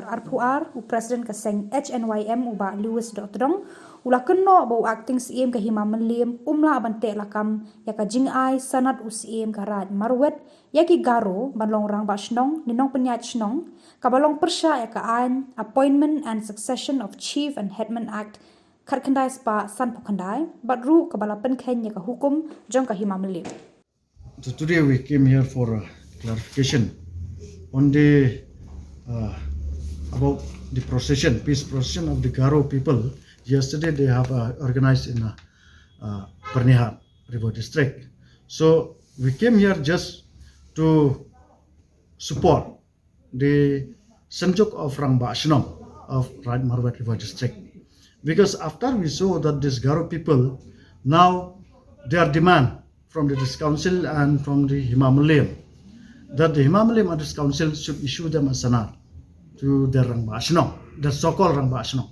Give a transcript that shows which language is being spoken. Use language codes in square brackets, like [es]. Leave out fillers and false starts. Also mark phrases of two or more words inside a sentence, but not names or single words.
[kha] arphuar u president ka Seng HNYM uba Lious Dohtdong ula kynnoh bo acting Syiem ka Hima Mylliem umla abante lakam ya ka jing sanat u Syiem ka Raid Marwet ya ki garo balong Rangbah Shnong ni Nongpyniaid ka balong persya ya ka Appointment and Succession of Chief and Headman Act Khadc spa san pokhandai badru ka balapen khen ya ka hukum jong ka Hima Mylliem. [en] So today we came here for clarification on the about the procession, peace procession of the Garo people. Yesterday they have organized in Nongpyniaid River District. So we came here just to support the Sanjuk of Rangbah Shnong of Raid Marwet River District, because after we saw that these Garo people now their demand from the District Council and from the Hima Mylliem that the Hima Mylliem and this council should issue them a sanat to the [kha] Rangbah Shnong, [en] the so-called [kha] Rangbah Shnong.